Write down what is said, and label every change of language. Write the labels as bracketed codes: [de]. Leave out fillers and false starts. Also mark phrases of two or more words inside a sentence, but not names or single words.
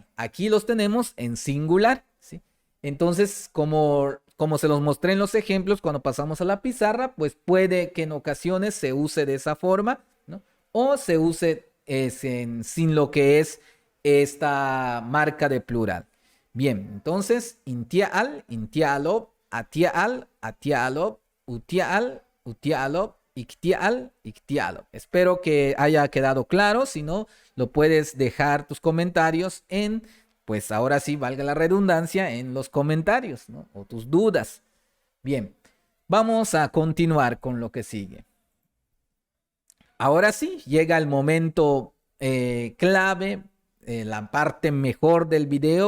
[es] Aquí los tenemos en singular, ¿sí? Entonces, como se los mostré en los ejemplos, cuando pasamos a la pizarra, pues puede que en ocasiones se use de esa forma, ¿no? O se use sin lo que es esta marca de plural. Bien, entonces, [yua] intial, intialob, atial, atialob, utial, utialob, iktial, iktialob. [es] Espero que haya quedado claro. Si no, lo puedes dejar tus comentarios en, pues ahora sí, valga la redundancia, en los comentarios, ¿no? O tus dudas. Bien, vamos a continuar con lo que sigue. Ahora sí, llega el momento clave, la parte mejor del video.